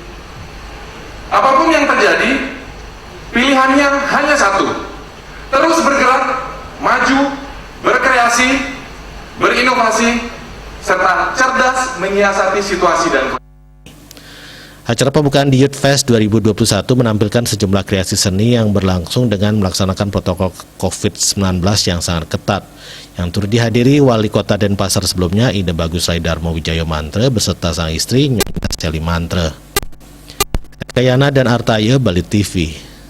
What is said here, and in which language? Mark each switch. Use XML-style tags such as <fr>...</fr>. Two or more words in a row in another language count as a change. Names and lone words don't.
<id>Apapun yang terjadi, pilihannya hanya satu: terus bergerak, maju, berkreasi, berinovasi, serta cerdas menyiasati situasi dan kondisi. Acara pembukaan di Youth Fest 2021 menampilkan sejumlah kreasi seni yang berlangsung dengan melaksanakan protokol COVID-19 yang sangat ketat, yang turut dihadiri Wali Kota Denpasar sebelumnya Ida Bagus Rai Darmo Wijaya Mantra beserta sang istri Nyonya Sally Mantra. Kayana dan Artaya, Bali TV.</id>